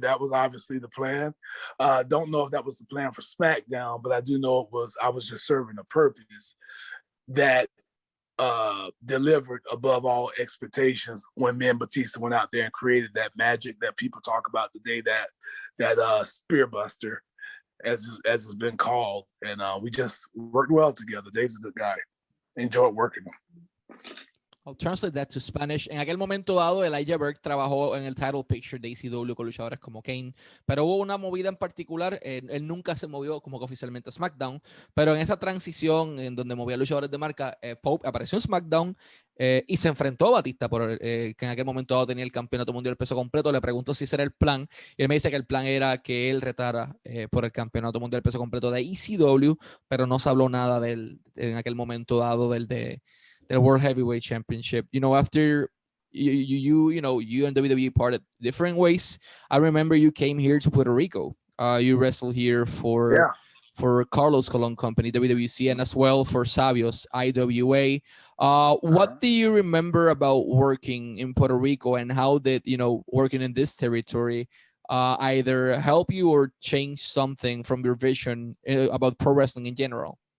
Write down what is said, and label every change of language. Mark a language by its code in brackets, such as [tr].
[en] That was obviously the plan. Don't know if that was the plan for SmackDown, but I do know I was just serving a purpose that delivered above all expectations when me and Batista went out there and created that magic that people talk about today, that Spear Buster, as it's been called, and we just worked well together. Dave's a good guy. Enjoyed working him. I'll translate that to Spanish. [es] En aquel momento dado, Elijah Burke trabajó en el title picture de ECW con luchadores como Kane, pero hubo una movida en particular. Él nunca se movió como que oficialmente a SmackDown, pero en esa transición en donde movía luchadores de marca, Pope apareció en SmackDown y se enfrentó a Batista, que en aquel momento dado tenía el campeonato mundial del peso completo. Le preguntó si ese era el plan y él me dice que el plan era que él retara por el campeonato mundial del peso completo de ECW, pero no se habló nada en aquel momento dado the World Heavyweight Championship. [en] You know, after you and WWE parted different ways, I remember you came here to Puerto Rico. You wrestled here for Carlos Colon Company, WWC, and as well for Sabios, IWA. What do you remember about working in Puerto Rico, and how did, working in this territory either help you or change something from your vision about pro wrestling in general?